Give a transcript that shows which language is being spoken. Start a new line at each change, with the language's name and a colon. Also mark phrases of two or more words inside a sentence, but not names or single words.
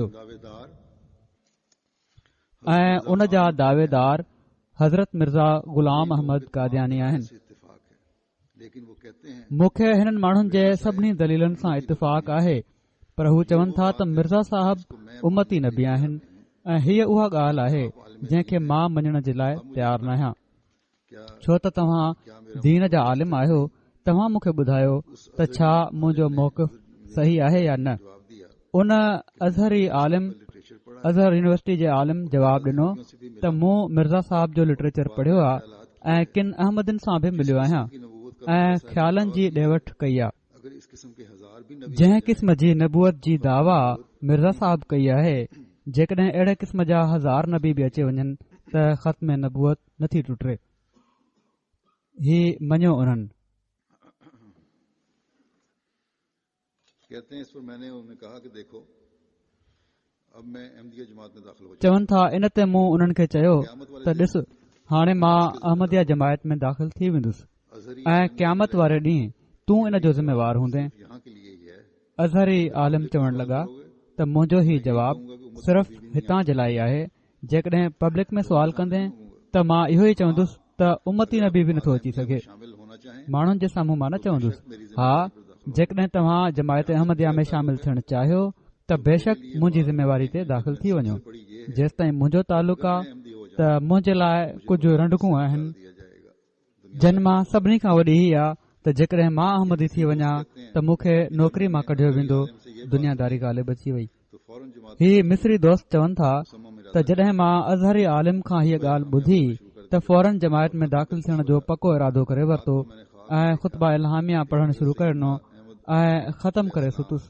Hindi: दावेदार
Sindhi: ऐं उन जा दावेदार हज़रत मिर्ज़ा ग़ुलाम अहमद कादियानी आहिनि।
Hindi: से इत्तेफाक है, लेकिन वो कहते हैं
Sindhi: मूंखे हिननि माण्हुनि जे सभिनी दलीलनि सां इतफ़ाक़ आहे पर हू चवनि था त मिर्ज़ा साहब उम्मती नबी आहिनि ऐं हीअ उहा ॻाल्हि आहे जंहिंखे मां मञण जे लाइ तयारु न आहियां।
Hindi: क्या
Sindhi: छो त तव्हां दीन जा आलिम आहियो, तव्हां मूंखे ॿुधायो त छा मुंहिंजो मौक़िफ़ सही आहे या न।
Hindi: जवाब दिया
Sindhi: उन अज़हरी आलिम
Hindi: लिटरेचर पढ़ा
Sindhi: अज़हर यूनिवर्सिटी जे आलिम जवाब ॾिनो त मूं मिर्ज़ा साहब जो लिटरेचर पढ़ियो आहे ऐं किन अहमदनि सां बि मिलियो आहियां
Hindi: की नबूवत का
Sindhi: ऐं ख़्यालनि जी ॾेवट कई आहे।
Hindi: अगर इस किस्म के हजार भी नबी
Sindhi: जंहिं क़िस्म जी नबूअत जी दावा मिर्ज़ा साहब कई आहे जेकॾहिं अहिड़े क़िस्म जा हज़ार नबी बि अची वञनि त ख़त में नबूअत नथी टुटे। ही मञियो उन्हनि।
Hindi: कहते हैं इस पर मैंने उन्हें कहा कि देखो अब मैं अहमदिया जमात में दाखिल हो जाऊं।
Sindhi: चवनि था इन ते मूं उन्हनि खे चयो त ॾिस हाणे मां अहमदिया जमायत में दाख़िल थी वेंदुसि अज़हरी ऐं क़यामत वारे ॾींहुं तूं इन जो ज़िम्मेवार हूंदे।
Hindi: यहाँ के लिए ही है।
Sindhi: अज़हरी आलिम चवण लॻा त मुंहिंजो ही जवाबु सिर्फ़ हितां जे लाइ आहे। जेकॾहिं पब्लिक में सुवाल कंदे त मां इहो ई चवंदुसि त उम्मती नबी बि नथो अची सघे।
Hindi: शामिल होना चाहें
Sindhi: माण्हुनि जे साम्हूं मां न चवंदुसि हा जेकॾहिं तव्हां जमायत अहमदिया में शामिल थियणु चाहियो त बेशक मुंहिंजी ज़िम्मेवारी ते दाख़िल थी वञो। जेसि ताईं मुंहिंजो तालुक़ु आहे त मुंहिंजे लाइ कुझु रंडकूं आहिनि
Hindi: दिया जाएगा।
Sindhi: जिन मां सभिनी खां वॾी ही आहे त जेकॾहिं मां अहमदी थी वञा त मूंखे नौकरी मां कढियो वेंदो। दुनियादारी ग़ालिब अची वई।
Hindi: तो फौरन जमात
Sindhi: ही मिस्री दोस्त चवनि था त जॾहिं मां अज़हरी आलिम खां हीअ ॻाल्हि ॿुधी त फौरन जमायत में दाख़िल थियण जो पको इरादो करे वरितो ऐं ख़ुतबा इल्हामिया पढ़णु शुरू करे ॾिनो ऐं ख़तमु करे सुतुसि।